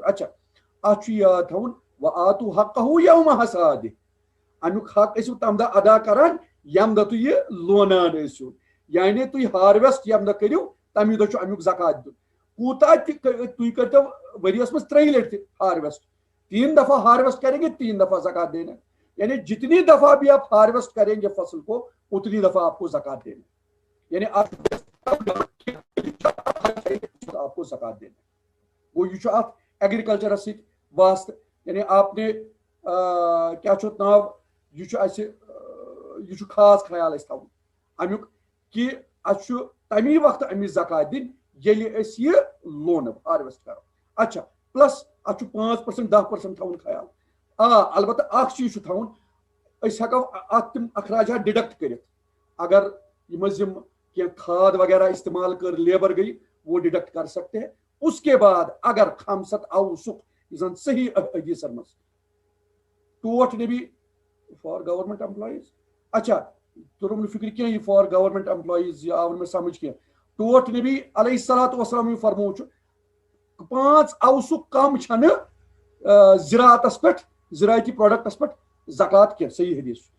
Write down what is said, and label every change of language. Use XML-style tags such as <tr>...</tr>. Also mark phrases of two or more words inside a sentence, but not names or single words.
<ks>اچھا اتھ چھُ یاد تھاوُن</ks> <ar>وآتوا حقہ یوم حصادہِ</ar> <ks>امیُک حق ٲسِو تمہِ دۄہ ادا کران ییٚمہِ دۄہ تُہۍ یہِ لونان ٲسِو یعنی تُہۍ ہارویسٹ ییٚمہِ دۄہ کٔرِو تمہِ دۄہ چھُ امیُک زکات دیُن. کوٗتاہ تہِ تُہۍ کٔرۍتو ؤریس منٛز 3 لٹہِ تہِ ہارویسٹ</ks> <ur>3 دفعہ ہارویسٹ کریں گے 3 دفعہ زکات دینا یعنی جتنی دفعہ بھی آپ ہارویسٹ کریں گے فصل کو اتنی دفعہ آپ کو زکات دینا یعنی آپ کو زکات دینا.</ur> <ks>گوٚو یہِ چھُ اتھ ایگریکلچرس سۭتۍ واسطہٕ</ks> <ur>یعنی آپ نے</ur> <ks>کیٛاہ چھُ اَتھ ناو یہِ چھُ اَسہِ یہِ چھُ خاص خیال اَسہِ تھاوُن امیُک کہ اَسہِ چھُ تمی وقتہٕ امِچ زکات دِنۍ ییٚلہِ أسۍ یہِ لونو ہارویسٹ کرو. اچھا پلس اتھ چھُ 5% 10% تھاوُن خیال. البتہ اکھ چیٖز چھُ تھاوُن أسۍ ہٮ۪کو اتھ تِم اخراجات ڈِڈکٹ کٔرِتھ اگر یِم ٲسۍ یِم کینٛہہ کھاد وغیرہ استعمال کٔر لیبر گٔے</ks> <ur>وہ ڈِڈکٹ کر سکتے ہیں.</ur> <ks>اس کے بعد اگر خمسط اوسق یُس زن صحیح حدیثن منٛز ٹوٹھ نبی</ks> <en>for government employees</en> <ks>اچھا توٚرُم نہٕ فکرِ کینٛہہ یہِ</ks> <en>for government employees</en> <ks>یہِ آو نہٕ مےٚ سمجھ کینٛہہ. ٹوٹھ نبی</ks> <ar>علیہ الصلوۃ والسلام</ar> <ks>یہِ فرموو چھُ 5 اوسق کم چھنہٕ زراعتس پٮ۪ٹھ زراعتی پروڈکٹس پٮ۪ٹھ زکات کینٛہہ صحیح حدیث چھُ.</ks>